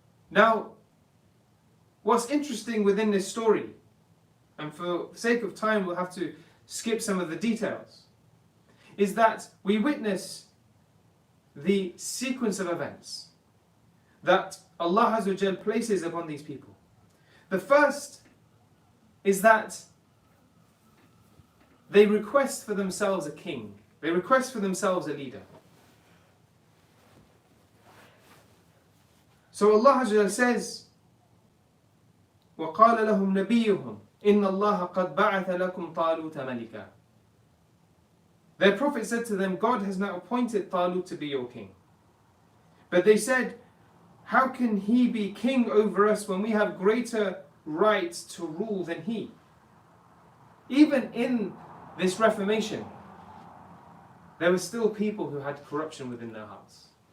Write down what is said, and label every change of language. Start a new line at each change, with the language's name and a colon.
English: Now, what's interesting within this story, and for the sake of time we'll have to skip some of the details, is that we witness the sequence of events that Allah Azza wa Jal places upon these people. The first is that they request for themselves a king. They request for themselves a leader. So Allah Azza wa Jal says,
Arabic: وَقَالَ لَهُمْ نَبِيُّهُمْ إِنَّ اللَّهَ قَدْ بَعَثَ لَكُمْ طَالُوتَ مَلِكًا.
English: Their prophet said to them, God has now appointed Talut to be your king. But they said, how can he be king over us when we have greater rights to rule than he? Even in this Reformation, there were still people who had corruption within their hearts.